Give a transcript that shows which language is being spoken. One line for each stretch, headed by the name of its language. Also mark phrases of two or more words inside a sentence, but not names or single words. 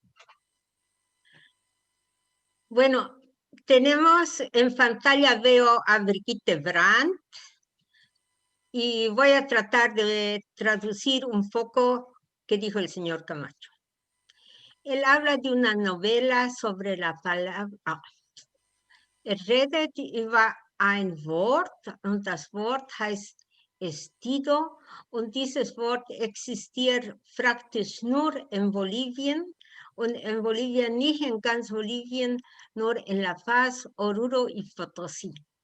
Spanish: Bueno, tenemos en pantalla, veo a Brigitte Brandt y voy a tratar de traducir un poco qué dijo el señor Camacho. Él habla de una novela sobre la palabra.
German: Redet über ein Wort und das Wort heißt Estido und dieses Wort existiert praktisch nur in Bolivien und in Bolivien nicht in ganz Bolivien, nur in La Paz, Oruro y Potosí.